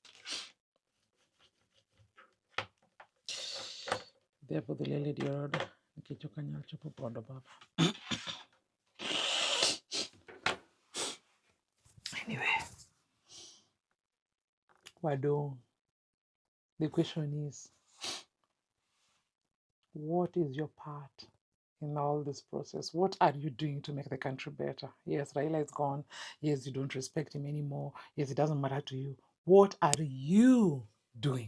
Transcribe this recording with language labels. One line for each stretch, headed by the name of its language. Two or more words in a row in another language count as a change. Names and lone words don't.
Luo (Kenya and Tanzania): Adhi abudh liel e dier oda nikech ok anyal chopo bondo Baba.
English: Anyway.
Luo (Kenya and Tanzania): Wado.
English: The question is, what is your part in all this process? What are you doing to make the country better? Yes, Raila is gone. Yes, you don't respect him anymore. Yes, it doesn't matter to you. What are you doing?